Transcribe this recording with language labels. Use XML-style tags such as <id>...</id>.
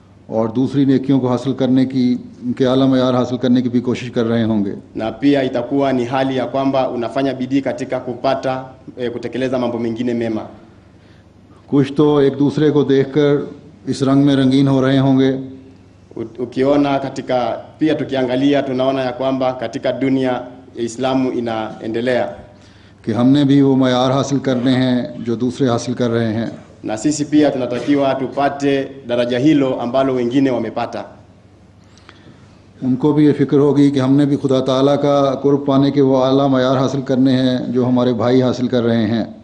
<hi>और दूसरी नेकियों को हासिल करने की, उनके आला मयार हासिल करने की भी कोशिश कर रहे होंगे।</hi> <sw>na pia itakuwa ni hali ya kwamba unafanya bidii katika kupata kutekeleza mambo mengine mema.</sw> <hi>कुछ तो एक दूसरे को देखकर इस रंग में रंगीन हो रहे होंगे,</hi> <sw>ukiona katika pia tukiangalia tunaona ya kwamba katika dunia ya Islamu inaendelea</sw> <hi>कि हमने भी वो मयार हासिल करने हैं जो दूसरे हासिल कर रहे हैं,</hi> <sw>na sisi pia tunatakiwa tupate daraja hilo ambalo wengine wamepata.</sw> <hi>उनको भी ये फ़िक्र होगी कि हमने भी खुदा ताला का कुर्ब पाने के वो आला मयार हासिल करने हैं जो हमारे भाई हासिल कर रहे हैं।</hi>